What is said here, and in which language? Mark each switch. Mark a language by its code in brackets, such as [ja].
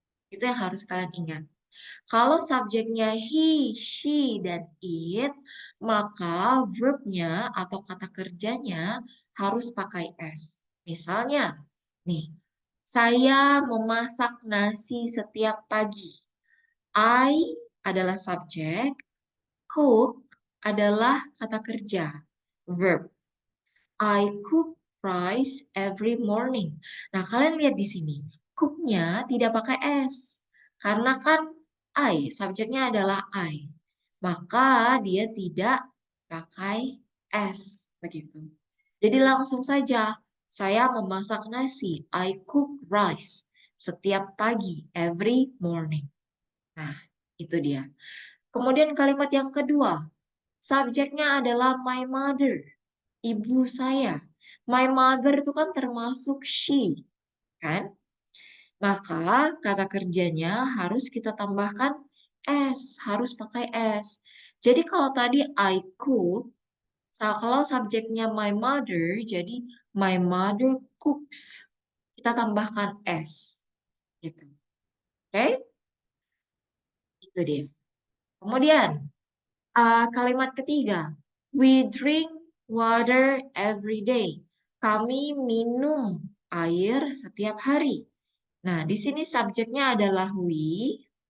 [id] Itu yang harus kalian ingat. Kalau subjeknya he, she, dan it, maka verbnya atau kata kerjanya harus pakai S. Misalnya, nih, saya memasak nasi setiap pagi. I adalah subjek, cook adalah kata kerja, verb. [en] I cook rice every morning. [id] Nah, kalian lihat di sini, cooknya tidak pakai S. Karena kan subjeknya adalah I. Maka dia tidak pakai S. Begitu. Jadi langsung saja, saya memasak nasi. [en] I cook rice setiap pagi, every morning. [id] Nah, itu dia. Kemudian kalimat yang kedua, subjeknya adalah my mother, ibu saya. My mother itu kan termasuk she, kan? Maka kata kerjanya harus kita tambahkan S, harus pakai S. Jadi kalau tadi I cook, kalau subjeknya my mother, jadi my mother cooks. Kita tambahkan S. Gitu. Oke? Itu dia. Kemudian, kalimat ketiga. [en] We drink water every day. Kami minum air setiap hari. [id] Nah, di sini subjeknya adalah we.